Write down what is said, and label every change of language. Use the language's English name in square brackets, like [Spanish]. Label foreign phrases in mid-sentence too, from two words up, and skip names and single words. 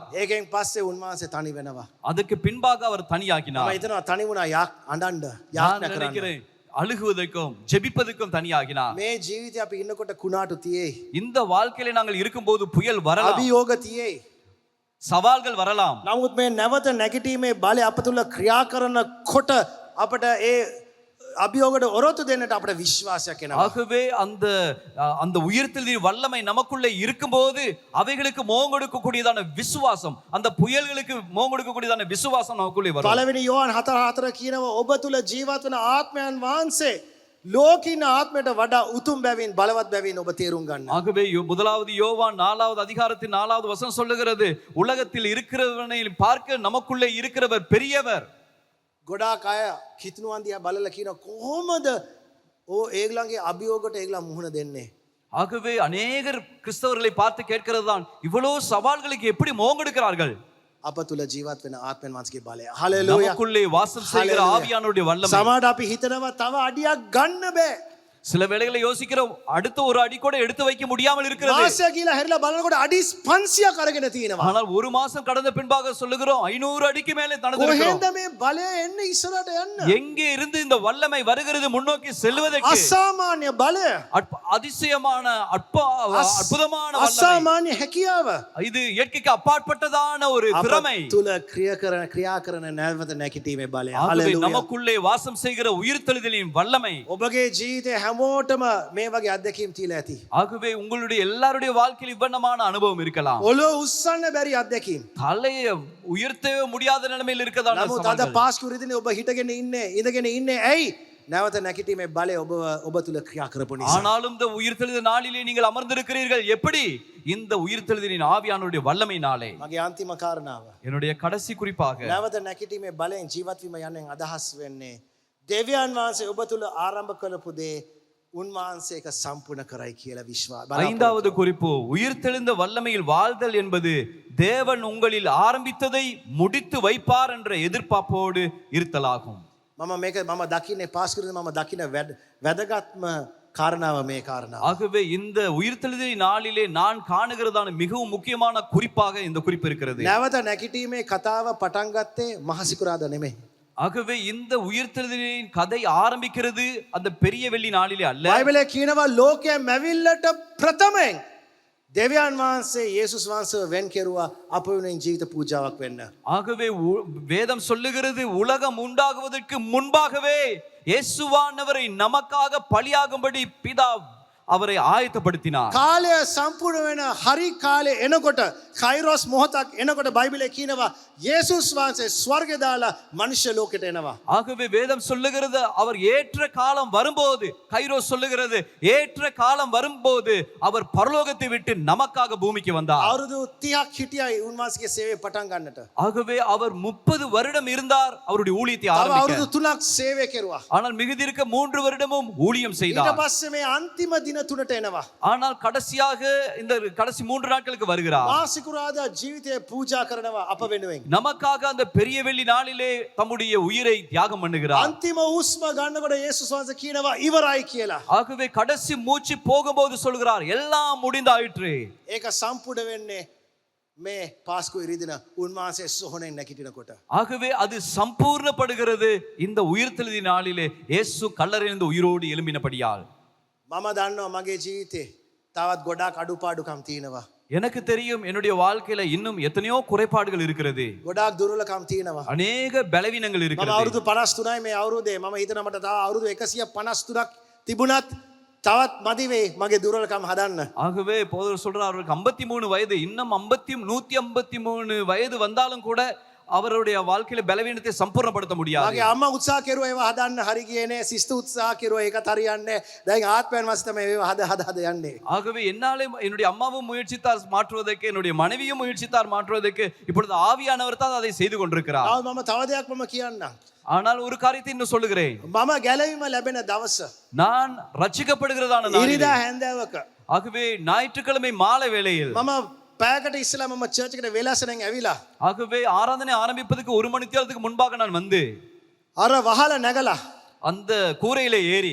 [Sinhala] ඒකෙන් පස්සේ උන්වහන්සේ තනි වෙනවා. [Tamil] அதுக்கு பின்பாக அவர் [Sinhala] මම [Tamil] தனியாகினார். [Sinhala] හිතනවා තනි වුණා අඬන්න [Tamil] நான் [Sinhala] යාඥා කරන්න. [Tamil] நினைக்கிறேன் அழுகுவதற்கும் ஜெபிப்பதற்கும் தனியாகினார். [Sinhala] මේ ජීවිතේ අපි ඉන්නකොට කුණාටු තියේ. [Tamil] இந்த வாழ்க்கையில நாங்கள் இருக்கும்போது புயல் வரலாம், [Sinhala] අභියෝග තියේ. [Tamil] சவால்கள் வரலாம். [Sinhala] නමුත් මේ නැවත නැගිටීමේ බලය අප තුළ ක්‍රියා කරනකොට අපට ඒ අභියෝගයට ඔරොත්තු දෙන්නට අපට විශ්වාසයක් එනවා. [Tamil] ஆகவே அந்த உயிர்த்தெழுதலின் வல்லமை நமக்குள்ளே இருக்கும்போது அவைகளுக்கு மோங்கொடுக்கக்கூடியதான விசுவாசம், அந்த புயல்களுக்கு மோங்கொடுக்கக்கூடியதான விசுவாசம் நமக்குள்ளே வரும். [Sinhala] පළවෙනි යෝහන් 4:4 කියනවා ඔබ තුළ ජීවත් වන ආත්මයන් වහන්සේ ලෝකින ආත්මයට වඩා උතුම් බැවින් බලවත් බැවින් ඔබ තේරුම් ගන්න. [Tamil] ஆகவே முதலாவது யோவான் 4வது அதிகாரத்தின் 4வது வசனம் சொல்லுகிறது, உலகத்தில் இருக்கிறவனை பார்க்க நமக்குள்ளே இருக்கிறவர் பெரியவர். [Sinhala] ගොඩාක් අය කිතුනුවන් දිහා බලලා කියන කොහොමද ඒගොල්ලන්ගේ අභියෝගයට ඒගොල්ලන් මුහුණ දෙන්නේ? [Tamil] ஆகவே அநேகர் கிறிஸ்தவர்களை பார்த்து கேட்கிறதுதான், இவ்வளவு சவால்களுக்கு எப்படி மோங்கெடுக்கிறார்கள்? [Sinhala] අප තුළ ජීවත් වෙන ආත්මයන් වහන්සේගේ බලය. හලෙලූයා. [Tamil] நமக்குள்ளே வாசம் செய்கிற ஆவியானவருடைய வல்லமை. [Sinhala] සමහරට අපි හිතනවා තව අඩියක් ගන්න බෑ. [Tamil] சில வேளைகளை யோசிக்கிறோம், அடுத்த ஒரு அடி கூட எடுத்து வைக்க முடியாமல் இருக்கிறது. [Sinhala] මාසය කියලා හැරිලා බලනකොට අඩි 500ක් අරගෙන තියෙනවා. [Tamil] ஆனால் ஒரு மாசம் கடந்த பின்பாக சொல்லுகிறோம் 500 அடிக்கு மேலே நடந்திருக்கிறோம். [Sinhala] කොහෙන්ද මේ බලය එන්නේ ඉස්සරහට යන්න? [Tamil] எங்கே இருந்து இந்த வல்லமை வருகிறது முன்னோக்கி செல்வதற்கு? [Sinhala] අසාමාන්‍ය බලය. [Tamil] அதிசயமான அற்புதமான வல்லமை. [Sinhala] අසාමාන්‍ය හැකියාව. [Tamil] இது இயற்கைக்கு அப்பாற்பட்டதான ஒரு திறமை. [Sinhala] තුල ක්‍රියා කරන නැවත නැගිටීමේ බලය. [Tamil] ஆகவே [Sinhala] හලෙලූයා. [Tamil] நமக்குள்ளே வாசம் செய்கிற உயிர்த்தெழுதலின் வல்லமை. [Sinhala] ඔබගේ ජීවිතේ හැමෝටම මේ වගේ අත්දැකීම් තියලා ඇති. [Tamil] ஆகவே உங்களுடைய எல்லாருடைய வாழ்க்கையில் இவ்வண்ணமான அனுபவம் இருக்கலாம். [Sinhala] ඔලෝ උස්සන්න බැරි අත්දැකීම්. [Tamil] தலையை உயர்த்தவே முடியாத நிலைமையில் இருக்கதான [Sinhala] නමුත් අද [Tamil] சவால்கள். [Sinhala] පාස්කු රිදිනේ ඔබ හිටගෙන ඉන්නේ, ඉඳගෙන ඉන්නේ ඇයි? නැවත නැගිටීමේ බලය ඔබ තුල ක්‍රියා කරපු නිසා. [Tamil] ஆனாலும் இந்த உயிர்த்தெழுதல் நாளிலே நீங்கள் அமர்ந்திருக்கிறீர்கள். எப்படி? இந்த உயிர்த்தெழுதலின் ஆவியானவருடைய வல்லமையினாலே. [Sinhala] මගේ අන්තිම කාරණාව. [Tamil] என்னுடைய கடைசி குறிப்பாக [Sinhala] නැවත නැගිටීමේ බලයෙන් ජීවත් වීම යන්නේ අදහස් වෙන්නේ දෙවියන් වහන්සේ ඔබ තුල ආරම්භ කළපු දේ උන්වහන්සේ ඒක සම්පූර්ණ කරයි කියලා විශ්වාස. [Tamil] ஐந்தாவது குறிப்பு, உயிர்த்தெழுந்த வல்லமையில் வாழ்தல் என்பது தேவன் உங்களில் ஆரம்பித்ததை முடித்து வைப்பார் என்ற எதிர்பார்ப்போடு இருத்தலாகும். [Sinhala] මම දකින්නේ පාස්කරද මම දකින වැදගත්ම කාරණාව මේ කාරණාව. [Tamil] ஆகவே இந்த உயிர்த்தெழுதலின் நாளிலே நான் காணுகிறதான மிகவும் முக்கியமான குறிப்பாக இந்த குறிப்பு இருக்கிறது. [Sinhala] නැවත නැගිටීමේ කතාව පටන් ගත්තේ මහසිකුරාදා නෙමෙයි. [Tamil] ஆகவே இந்த உயிர்த்தெழுதலின் கதை ஆரம்பிக்கிறது அந்த பெரிய வெள்ளி நாளிலே அல்ல. [Sinhala] බයිබලයේ කියනවා ලෝකයේ මැවිල්ලට ප්‍රථමයෙන් දෙවියන් වහන්සේ යේසුස් වහන්සේව වෙන් කෙරුවා අප වෙනුවෙන් ජීවිත පූජාවක් වෙන්න. [Tamil] ஆகவே வேதம் சொல்லுகிறது உலகம் உண்டாகுவதற்கு முன்பாகவே இயேசுவானவரை நமக்காக பலியாகும்படி பிதா அவரை ஆயத்தப்படுத்தினார். [Sinhala] කාලය සම්පූර්ණ වෙන හරි කාලේ එනකොට කයිරොස් මොහොතක් එනකොට බයිබලයේ කියනවා යේසුස් වහන්සේ ස්වර්ගය දාලා මනුෂ්‍ය ලෝකෙට එනවා. [Tamil] ஆகவே வேதம் சொல்லுகிறது அவர் ஏற்ற காலம் வரும்போது, கைரோஸ் சொல்லுகிறது ஏற்ற காலம் வரும்போது அவர் பரலோகத்தை விட்டு நமக்காக பூமிக்கு வந்தார். [Sinhala] අවුරුදු 30ක් හිටියයි උන්වහන්සේගේ සේවය පටන් ගන්නට. [Tamil] ஆகவே அவர் 30 வருடம் இருந்தார் அவருடைய ஊழியத்தை [Sinhala] තව [Tamil] ஆரம்பிக்க. [Sinhala] අවුරුදු 3ක් සේවය කෙරුවා. [Tamil] ஆனால் மிகுதிருக்க 3 வருடமும் ஊழியம் [Sinhala] ඊට [Tamil] செய்தார். [Sinhala] පස්සේ මේ අන්තිම දින 3ට එනවා. [Tamil] ஆனால் கடைசியாக இந்த கடைசி 3 நாட்களுக்கு வருகிறார். [Sinhala] මාසිකුරාදා ජීවිතය පූජා කරනවා අප වෙනුවෙන්. [Tamil] நமக்காக அந்த பெரிய வெள்ளி நாளிலே தம்முடைய உயிரை தியாகம் பண்ணுகிறார். [Sinhala] අන්තිම උස්ම ගන්නකොට යේසුස් වහන්සේ කියනවා ඉවරයි කියලා. [Tamil] ஆகவே கடைசி மூச்சு போகும்போது சொல்கிறார் எல்லாம் முடிந்தாயிற்று. [Sinhala] ඒක සම්පූර්ණ වෙන්නේ මේ පාස්කු ඉරිදින උන්වහන්සේ සොහොනෙන් නැගිටිනකොට. [Tamil] ஆகவே அது சம்பூர்ணப்படுகிறது இந்த உயிர்த்தெழுதி நாளிலே இயேசு கல்லறையிலிருந்து உயிரோடு எழும்பினபடியால். [Sinhala] මම දන්නවා මගේ ජීවිතේ තවත් ගොඩාක් අඩුපාඩුකම් තියෙනවා. [Tamil] எனக்கு தெரியும் என்னுடைய வாழ்க்கையில இன்னும் எத்தனையோ குறைபாடுகள் இருக்கிறது. [Sinhala] ගොඩාක් දුර්වලකම් තියෙනවා. [Tamil] அநேக பலவீனங்கள் [Sinhala] මම [Tamil] இருக்கிறது. [Sinhala] අවුරුදු 53යි මේ අවුරුද්දේ මම හිතන මට තව අවුරුදු 153ක් තිබුණත් තවත් මදි වෙයි මගේ දුර්වලකම් හදන්න. [Tamil] ஆகவே போதர் சொல்றார் அவருக்கு 53 வயது, இன்னும் 153 வயது வந்தாலும் கூட அவருடைய வாழ்க்கையில பலவீனத்தை சம்பூர்ணப்படுத்த முடியாது. [Sinhala] මගේ අම්මා උත්සාහ කෙරුවා ඒවා හදන්න හරි ගියේ නෑ. සිස්තු උත්සාහ කෙරුවා ඒකත් හරියන්නේ නෑ. දැන් ආත්මයන් වශයෙන් තමයි ඒවා හද යන්නේ. [Tamil] ஆகவே என்னாலே என்னுடைய அம்மாவும் முயற்சித்தார் மாற்றுவதற்கு, என்னுடைய மனைவியும் முயற்சித்தார் மாற்றுவதற்கு. இப்பொழுது ஆவியானவர் தான் அதை செய்து கொண்டிருக்கிறார். [Sinhala] ආව මම තව දෙයක් මම කියන්නම්. [Tamil] ஆனால் ஒரு காரியத்தை இன்னும் சொல்லுகிறேன். [Sinhala] මම ගැලවීම ලැබෙන දවස [Tamil] நான் ரட்சிக்கப்படுகிறதான நாளிலே, [Sinhala] ඉරිදා හැන්දෑවක [Tamil] ஆகவே ஞாயிற்றுக்கிழமை மாலை வேளையில், [Sinhala] මම පැයකට ඉස්සලා මම චර්ච් එකට වෙලාසෙන් ඇවිලා [Tamil] ஆகவே ஆராதனை ஆரம்பிப்பதற்கு 1 மணி நேரத்துக்கு முன்பாக நான் வந்து [Sinhala] අර වහල නැගලා [Tamil] அந்த கூரையிலே ஏறி